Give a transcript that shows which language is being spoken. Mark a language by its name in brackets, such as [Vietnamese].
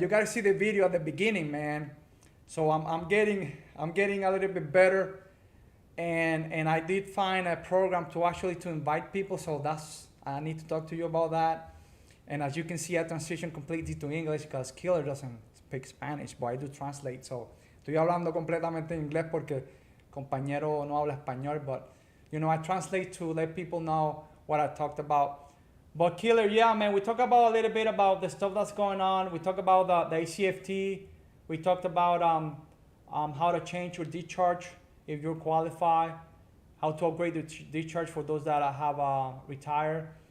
[English] You got to see the video at the beginning, man. So I'm getting a little bit better, and I did find a program to actually to invite people. So I need to talk to you about that. And as you can see, I transitioned completely to English because Killer doesn't speak Spanish, but I do translate. [Spanish] So estoy hablando completamente en inglés porque compañero no habla español. [English] But you know, I translate to let people know what I talked about. But Killer, yeah, man, we talk about a little bit about the stuff that's going on. We talk about the ACFT. We talked about how to change your discharge if you're qualified, how to upgrade the discharge for those that have retired.